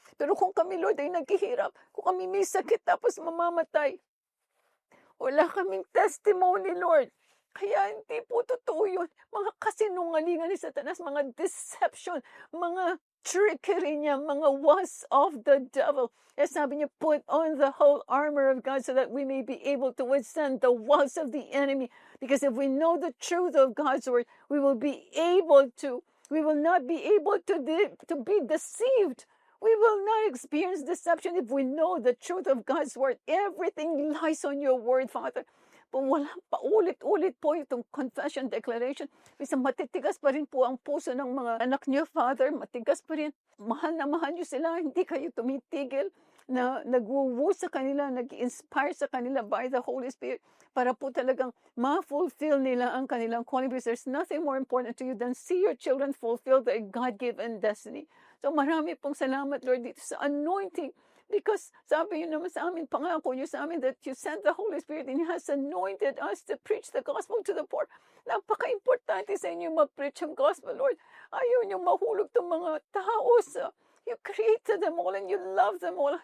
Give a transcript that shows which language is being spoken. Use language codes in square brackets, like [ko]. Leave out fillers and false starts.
[tl] Pero kung kami, Lord, ay naghihirap, kung kami may sakit tapos mamamatay, wala kaming testimony, Lord. Kaya hindi po totoo yun. Mga kasinungalingan ni Satanas, mga deception, mga trickery niya, [en] mga was of the devil. [tl] Eh, sabi niya, [en] put on the whole armor of God so that we may be able to withstand the was of the enemy. Because if we know the truth of God's word, we will not be able to be deceived. We will not experience deception if we know the truth of God's word. Everything lies on your word, Father. [tl] Wala pa ulit po itong confession declaration. Bisa matitigas pa rin po ang puso ng mga anak niyo, Father. Matigas pa rin. Mahal na mahal niyo sila. Hindi kayo tumitigil na nagwuwu sa kanila, nag-inspire sa kanila by the Holy Spirit para po talagang ma-fulfill nila ang kanilang calling, [en] because there's nothing more important to you than see your children fulfill their God-given destiny. [tl] So marami pong salamat, Lord, dito sa anointing. Because sabi niyo naman sa amin, [en] pangako niyo sa amin that you sent the Holy Spirit and He has anointed us to preach the gospel to the poor. [tl] Napaka-importante sa inyo ma-preach ang gospel, Lord. Ayaw niyo mahulog itong mga tao sa... [en] You created them all and you love them all.